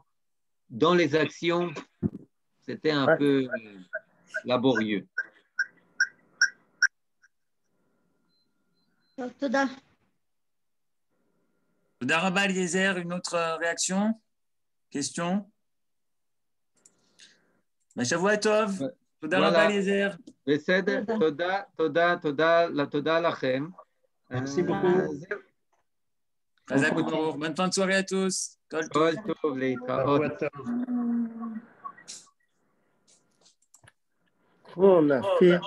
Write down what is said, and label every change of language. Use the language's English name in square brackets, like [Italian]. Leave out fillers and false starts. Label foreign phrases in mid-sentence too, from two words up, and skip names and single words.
[French] Dans les actions, c'était un peu laborieux. [Hebrew] תודה רבה Eliezer, [French] une autre réaction? Question? [Hebrew] שבוע טוב. תודה רבה Eliezer. בסדר, תודה לכם. [French] Merci beaucoup. Bonne fin de soirée à tous. [Hebrew] כל טוב להתראות. [French] On a fait